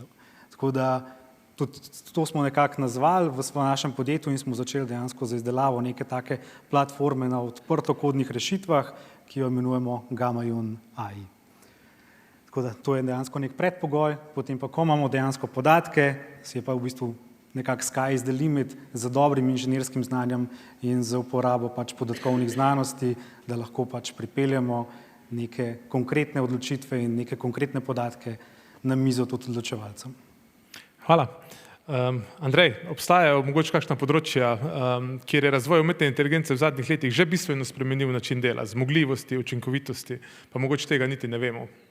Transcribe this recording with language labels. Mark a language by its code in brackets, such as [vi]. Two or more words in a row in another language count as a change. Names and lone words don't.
[sl] Tako da tudi to smo nekako nazvali v našem podjetju in smo začeli dejansko za izdelavo neke take platforme na odprtokodnih rešitvah, ki jo imenujemo Gamma-Yun AI. Tako da to je dejansko nek predpogoj, potem pa, ko imamo dejansko podatke, je pa v bistvu nekako [en] sky is the limit [sl] z dobrim inženirskim znanjem in z uporabo pač podatkovnih znanosti, da lahko pač pripeljemo neke konkretne odločitve in neke konkretne podatke na mizo tudi odločevalcem. Hvala. Andrej, obstajajo mogoče kakšna področja, kjer je razvoj umetne inteligence v zadnjih letih že bistveno spremenil način dela, zmogljivosti, učinkovitosti, pa mogoče tega niti ne vemo?